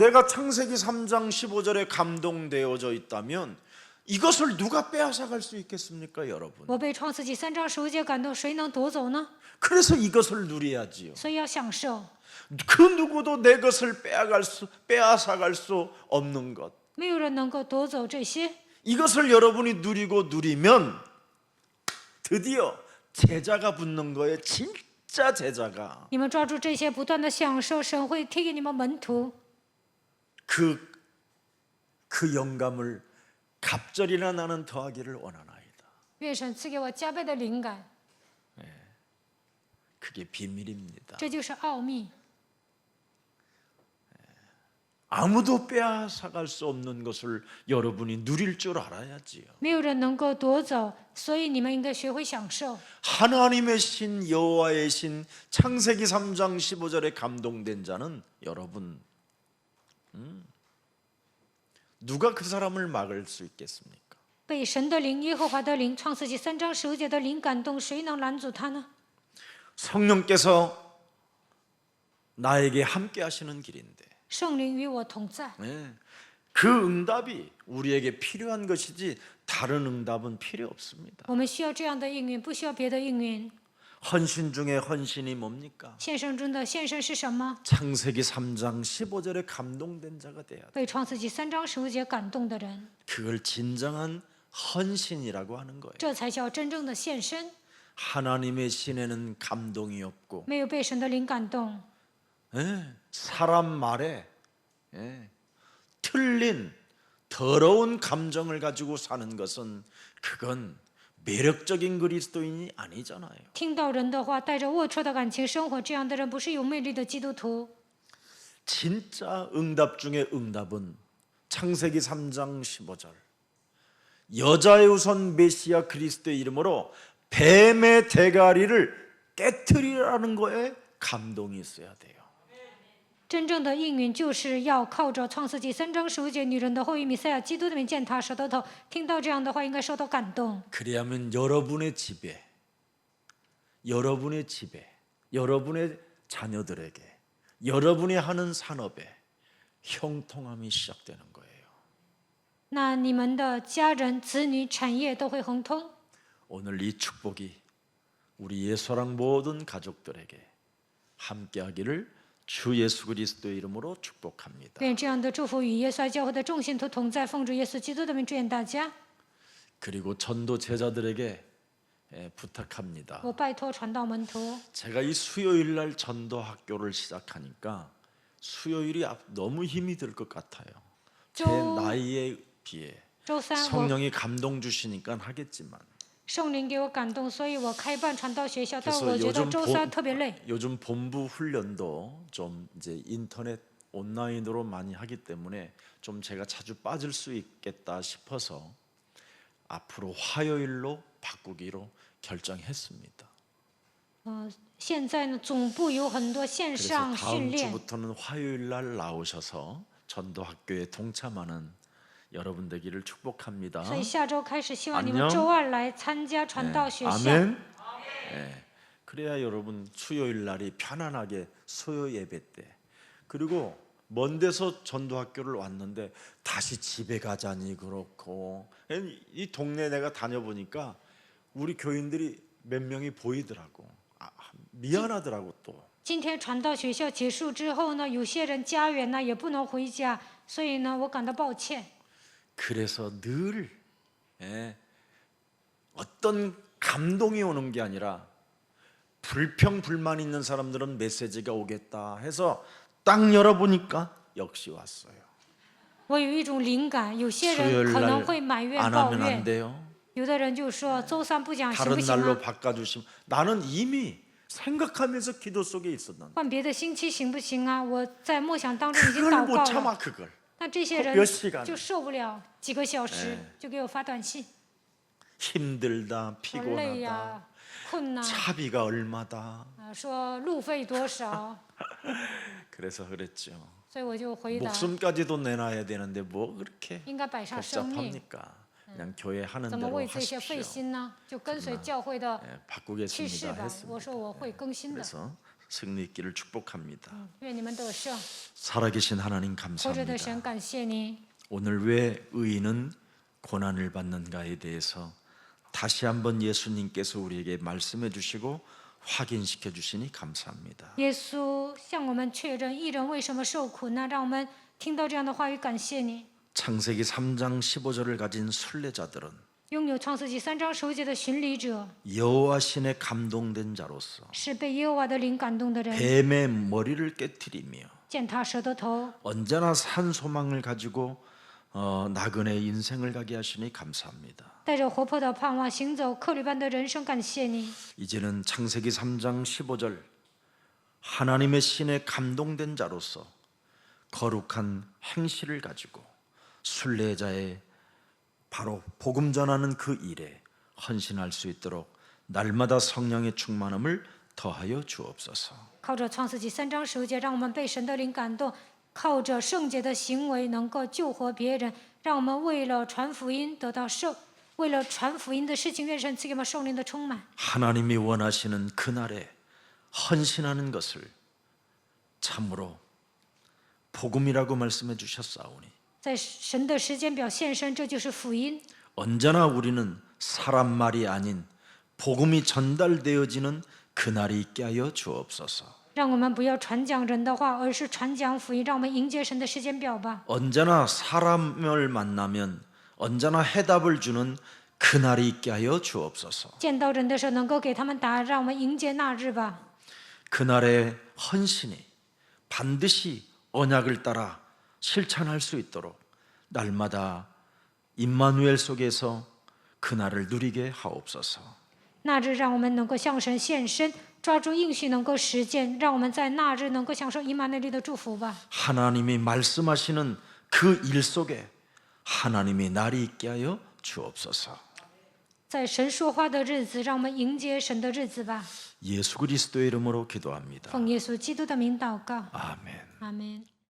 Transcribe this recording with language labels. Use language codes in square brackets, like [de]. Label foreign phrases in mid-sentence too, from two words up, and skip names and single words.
[ko] 내가 창세기 3장 15절에 감동되어져 있다면 이것을 누가 빼앗아갈 수 있겠습니까, 여러분? [zh] 我被创世纪3章15节感动，谁能夺走呢？ [ko] 그래서 이것을 누려야지요. [zh] 所以要享受。 [ko] 그 누구도 내 것을 빼앗아갈 수 없는 것. [zh] 没有人能够夺走这些。 [ko] 이것을 여러분이 누리면 드디어 제자가 붙는 거예요. 진짜 제자가. [zh] 你们抓住这些，不断的享受，神会贴给你们门徒。 [ko] 그 영감을 갑절이나 나는 더하기를 원하나이다. [zh] 愿神赐给我加倍的灵感， [ko] 그게 비밀입니다. [zh] 这就是奥秘。 [ko] 아무도 빼앗아갈 수 없는 것을 여러분이 누릴 줄 알아야지요. [zh] 没有人能够夺走，所以你们应该学会享受。 [ko] 하나님의 신, 여호와의 신, 창세기 3장 15절에 감동된 자는 여러분, 누가 그 사람을 막을 수 있겠습니까? [zh] 被神的灵、耶和华的灵、创世纪3章15节的灵感动，谁能拦阻他呢？ [ko] 성령께서 나에게 함께 하시는 길인데 [zh] 圣灵与我同在， [ko] 그 응답이 우리에게 필요한 것이지 다른 응답은 필요 없습니다. [zh] 我们需要这样的应允，不需要别的应允。 [ko] 헌신 중에 헌신이 뭡니까? [zh] 献身中的献身是什么？ [ko] 창세기 3장 15절에 감동된 자가 돼야 돼. [zh] 被创世纪3章15节感动的人， [ko] 그걸 진정한 헌신이라고 하는 거예요. [zh] 这才叫真正的献身。 [ko] 하나님의 신에는 감동이 없고 [zh] 没有被神的灵感动， [ko] 사람 말에 틀린 더러운 감정을 가지고 사는 것은 그건 매력적인 그리스도인이 아니잖아요. [zh] 听到人的话，带着龌龊的感情生活，这样的人不是有魅力的基督徒。 [ko] 진짜 응답 중에 응답은 창세기 3장 15절 여자의 우선 메시아 그리스도의 이름으로 뱀의 대가리를 깨트리라는 거에 감동이 있어야 돼요. [zh] 真正的应允就是要靠着创世纪3章15节女人的后裔弥赛亚基督的名践踏舌头。听到这样的话，应该受到感动。 [ko] 그래야면 여러분의 집에, 여러분의 자녀들에게, 여러분이 하는 산업에 형통함이 시작되는 거예요. [zh] 那你们的家人、子女、产业都会亨通。 [ko] 오늘 이 축복이 우리 예수랑 모든 가족들에게 함께하기를 주 예수 그리스도의 이름으로 축복합니다. [zh] 愿这样的祝福与耶稣爱教会的众信徒同在，奉主耶稣基督的名祝愿大家。 [ko] 그리고 전도 제자들에게 부탁합니다. [zh] 我拜托传道门徒， [ko] 제가 이 수요일 날 전도 학교를 시작하니까 수요일이 너무 힘이 들 것 같아요. 제 나이에 비해 [zh] 周三我 [ko] 성령이 감동 주시니까 하겠지만 [zh] 圣灵给我感动，所以我开办传道学校。但 [ko] 그래서 [zh] 我觉得 [ko] 요즘 [zh] 周三特别累。 [ko] 요즘 본부 훈련도 좀 이제 인터넷 온라인으로 많이 하기 때문에 좀 제가 자주 빠질 수 있겠다 싶어서 앞으로 화요일로 바꾸기로 결정했습니다. [zh] 现在呢，总部有很多线 [ko] 그래서 [zh] 上训 [ko] 다음 [zh] 练， [ko] 주부터는 화요일 날 나오셔서 전도 학교에 동참하는 여러분 되기를 축복합니다. [zh] 所以下周开始，希望你们 [ko] 안녕 [zh] 周二来参加传道学校。 [ko] 아멘. 그래야 여러분 수요일 날이 편안하게 수요 예배 때 그리고 먼 데서 전도학교를 왔는데 다시 집에 가자니 그렇고 이 동네 내가 다녀보니까 우리 교인들이 몇 명이 보이더라고. 미안하더라고 또. [zh] 今天传道学校结束之后呢，有些人家远呢也不能回家，所以呢，我感到抱歉。 [ko] 그래서 늘 어떤 감동이 오는 게 아니라 불평 불만 있는 사람들은 메시지가 오겠다 해서 딱 열어보니까 역시 왔어요. [zh] 我有一种灵感，有些人 [ko] 수요일 [zh] 可能 [ko] 날 [zh] 会埋怨 [ko] 안 [zh] 抱 [ko] 하면 안 [zh] 怨， [ko] 돼요. [zh] 有的人就说周三不讲行不 [ko] 다른 [zh] 行 [ko] 날로 [zh] 啊？ [ko] 바꿔주시면 나는 이미 생각하면서 기도 속에 있었는데 [zh] 换别的星期行不行啊？我在默想当中已经 [ko] 그걸 [zh] 祷 [ko] 못 [zh] 告了。 [ko] 참아 그걸. [zh] 那这些 [ko] 몇 [zh] 人 [ko] 시간 [zh] 就受不了，几个小时就给我发短信， [ko] 힘들다 [zh] 说累 [ko] 피곤하다 [zh] 呀、困呐、 [ko] 차비가 얼마다. [zh] 说路费多少， [ko] 그래서 그랬죠. [zh] 所以我就回答， [ko] 목숨까지도 내놔야 되는데 뭐 그렇게 [zh] 应该摆上生命， [ko] 복잡합니까? 그냥 교회 하는 [zh] 怎么 [ko] 대로 [zh] 为这些费 [ko] 하십시오. [zh] 心呢？就跟随教会的 趋势 [ko] 바꾸겠습니다 [zh] 吧。我 [ko] 했습니다. [zh] 说我会更新的， [ko] 그래서 승리 있기를 축복합니다. [zh] 愿你们得胜。 [ko] 살아계신 하나님 [zh] 活着的神， [ko] 감사합니다. [zh] 感谢你。 [ko] 오늘 왜 의인은 고난을 받는가에 대해서 다시 한번 예수님께서 우리에게 말씀해 주시고 확인시켜 주시니 감사합니다. [zh] 耶稣向我们确认义人为什么受苦呢？让我们听到这样的话语，感谢你。 [ko] 창세기 3장 15절을 가진 순례자들은 [zh] 拥有创世纪3章10节的巡礼者， [ko] 여호와 신에 감동된 자로서 [zh] 是被耶和华的灵感动的人， [ko] 뱀의 머리를 깨뜨리며 [zh] 践踏蛇的头， [ko] 언제나 산 소망을 가지고 나그네 인생을 가게 하시니 감사합니다. [zh] 带着活泼的盼望行走客旅般的人生，感谢你。 [ko] 이제는 창세기 3장 15절 하나님의 신에 감동된 자로서 거룩한 행실을 가지고 순례자의 바로 복음 전하는 그 일에 헌신할 수 있도록 날마다 성령의 충만함을 더하여 주옵소서. [zh] 靠着创世纪3章10节，让我们被神的灵感动，靠着圣洁的行为能够救活别人，让我们为了传福音得到圣，为了传福音的事情，愿神赐给我们圣灵的充满。 [ko] 하나님이 원하시는 그날에 헌신하는 것을 참으로 복음이라고 말씀해 주셨사오니 [zh] 在神的时间表现身，这就是福音。 [ko] 언제나 우리는 사람 말이 아닌 복음이 전달되어지는 그날이 있게 하여 주옵소서. [zh] 让我们不要传讲人的话，而是传讲福音。让我们迎接神的时间表吧。 [ko] 언제나 사람을 만나면 언제나 해답을 주는 그날이 있게 하여 주옵소서. [zh] 见到人的时候，能够给他们答案，让我们迎接那日吧。 [ko] 그날의 헌신이 반드시 언약을 따라 실천할 수 있도록 날마다 임마누엘 속에서 그날을 누리게 하옵소서. [zh] 那日让我们能够向神献身，抓住应许能够实践，让我们在那日能够享受以马内利的祝福吧。 [ko] 하나님이 말씀하시는 그 일 속에 하나님이 날이 있게 하여 주옵소서. [zh] 在神说话的日子，让我们迎接神的日子吧。 [ko] 예수 그리스도의 이름으로 기도합니다. [zh] 奉耶稣基督的名祷告， [ko] 아멘. [zh] 阿门。